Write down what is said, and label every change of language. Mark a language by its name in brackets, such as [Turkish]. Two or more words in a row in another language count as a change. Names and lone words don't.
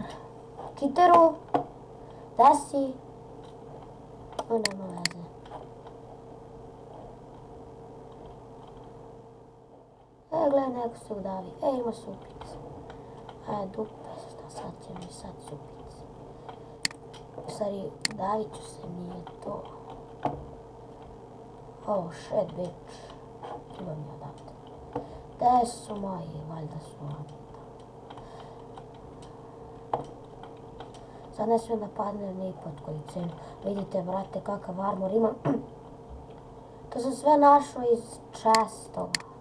[Serbian] Čiteru? Da si? Nema veze. Gledaj, neko se udavi. Ima supice. Dupe, sad će mi sad supice. U stvari, udavit ću se, nije to. [English] Oh, shit, bitch. [Serbian] Treba mi odavde. Gde su moji? Valjda su oni. Sad ne smijem da padne ni pod koju cenu. Vidite, brate, kakav armor imam. To sam sve našao iz chestova.